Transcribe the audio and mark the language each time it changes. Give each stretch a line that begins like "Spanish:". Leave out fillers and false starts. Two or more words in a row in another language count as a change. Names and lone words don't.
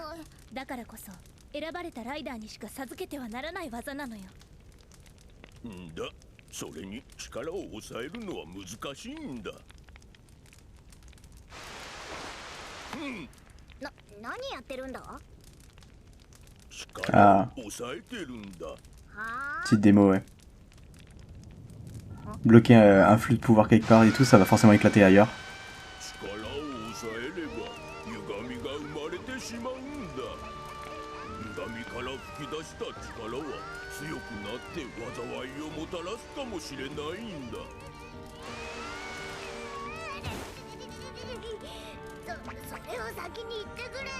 Japanese: だからこそ選ばれたライダーにしか授けてはならない技なのよ。んだ。それに力を抑えるのは難しいんだ。何やってるんだ。力を抑えてるんだ。
French: Petite démo, ouais. Bloquer un flux de pouvoir quelque part et tout, ça va forcément éclater ailleurs.
Japanese: 力を抑えれば歪みが生まれてしまうんだ。歪みから吹き出した力は強くなって災いをもたらすかもしれないんだ。それを先に言ってくれ。